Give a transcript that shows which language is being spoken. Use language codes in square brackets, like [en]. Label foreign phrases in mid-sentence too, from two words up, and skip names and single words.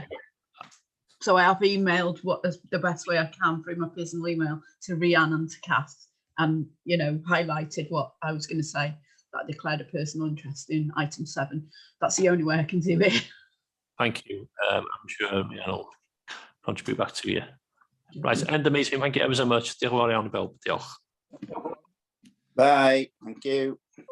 [en] So I have emailed what is the best way I can through my personal email to Rhian and to Kath, and highlighted what I was going to say, that I declared a personal interest in item 7. That's the only way I can do it. Thank you. I'm sure I'll contribute back to you. Right, end the meeting. Thank you ever so much. [cy] Diolch yn fawr iawn i bawb. Diolch. [en] Bye. Thank you.